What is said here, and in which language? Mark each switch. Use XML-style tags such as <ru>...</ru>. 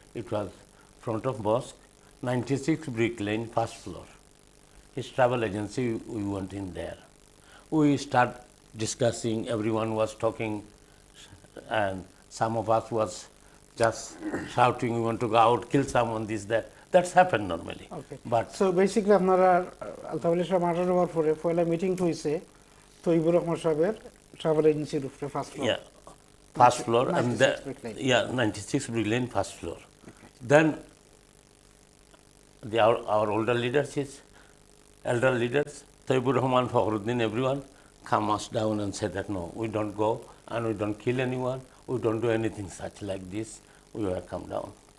<en>It was front of mosque, 96 Brick Lane, first floor. His travel agency, we went in there. We start discussing, everyone was talking, and some of us was just shouting, we want to go out, kill someone, this, that. That's happened normally. Okay. But So basically</en> <bn>আপনারা আলতাফ সাহেব murder হওয়ার পরে পয়লা meeting হইছে তৈবুর রহমান সাহেবের travel এজেন্সির উপরে first floor</bn> <en>yeah, first floor, and 96 Brick Lane. yeah, 96 Brick Lane, first floor. Then our older leaders, elder leaders, Taibur Rahman, Fakhruddin, everyone, come us down and say that no, we don't go and we don't kill anyone, we don't do anything such like this. We will come down.</en>